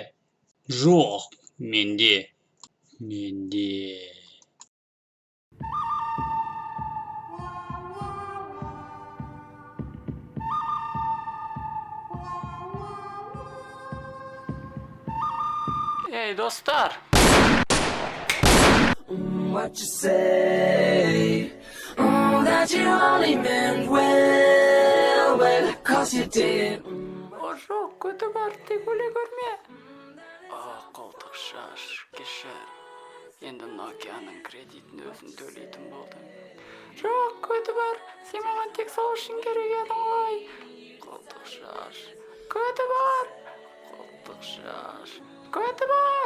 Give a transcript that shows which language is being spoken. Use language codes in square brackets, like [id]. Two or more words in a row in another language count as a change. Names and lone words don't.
[kk] Жоқ, менде. Менде. Ей, достар! [en] What you say? That you only meant well, 'cause you did. [kk] Жоқ, көті бар, тек өле көрме. Қолтық шаш, кешір. Енді Nokia'ның кредитін өзін төлейтін болдым. Жоқ, көті бар, сен маған тек сол үшін керек едің ғой. Қолтық шаш, көті бар. Қолтық шаш, көті бар.